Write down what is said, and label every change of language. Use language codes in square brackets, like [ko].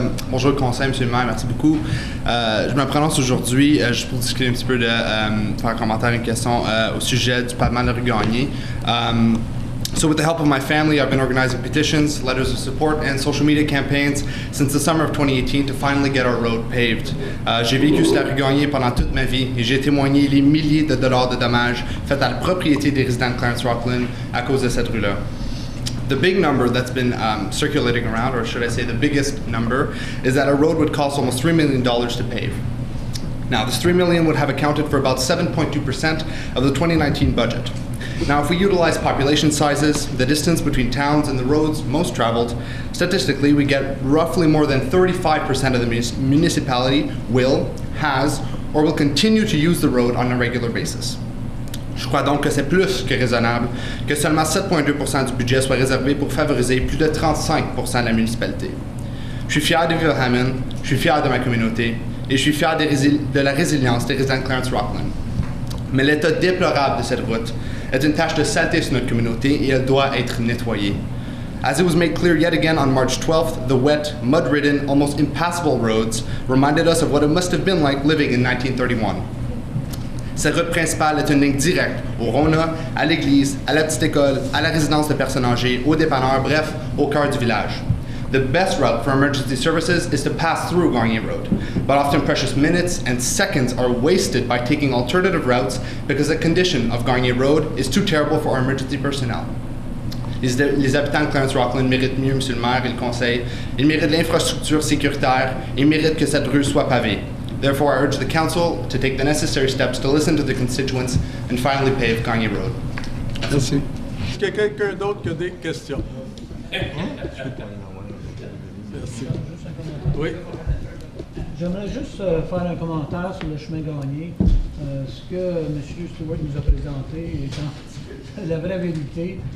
[fr] Bonjour le conseil, Monsieur le maire, merci beaucoup. Je me prononce aujourd'hui juste pour discuter un petit peu faire un commentaire et une question au sujet du pavement de rue Gagné. [en] So with the help of my family, I've been organizing petitions, letters of support, and social media campaigns since the summer of 2018 to finally get our road paved. [fr] J'ai vécu sur la rue Gagné pendant toute ma vie et j'ai témoigné les milliers de dollars de dommages faits à la propriété des résidents de Clarence Rockland à cause de cette rue-là. [en] The big number that's been circulating around, or should I say the biggest number, is that a road would cost almost $3 million to pave. Now, this $3 million would have accounted for about 7.2% of the 2019 budget. Now, if we utilize population sizes, the distance between towns and the roads most traveled, statistically, we get roughly more than 35% of the municipality has, or will continue to use the road on a regular basis. [fr] Je crois donc que c'est plus que raisonnable que seulement 7,2% du budget soit réservé pour favoriser plus de 35% de la municipalité. Je suis fier de vivre à Hammond, je suis fier de ma communauté et je suis fier de la résilience des résidents de Clarence Rockland. Mais l'état déplorable de cette route est une tache de saleté sur notre communauté et elle doit être nettoyée. [en] As it was made clear yet again on March 12th, the wet, mud-ridden, almost impassable roads reminded us of what it must have been like living in 1931. [fr] Cette route principale est une ligne directe au Rona, à l'église, à la petite école, à la résidence de personnes âgées, au dépanneur, bref, au cœur du village. [en] The best route for emergency services is to pass through Gagné Road, but often precious minutes and seconds are wasted by taking alternative routes because the condition of Gagné Road is too terrible for our emergency personnel. [fr] Les habitants de Clarence Rockland méritent mieux, Monsieur le maire et le conseil. Ils méritent l'infrastructure sécuritaire. Ils méritent que cette rue soit pavée. [en] Therefore, I urge the council to take the necessary steps to listen to the constituents and finally pave Gagné Road. [fr] Merci. Est-ce qu'il y a quelqu'un d'autre qui a des questions? Merci. Oui. J'aimerais juste faire un commentaire sur le chemin Gagné. Ce que M. Stewart nous a présenté est la vraie vérité.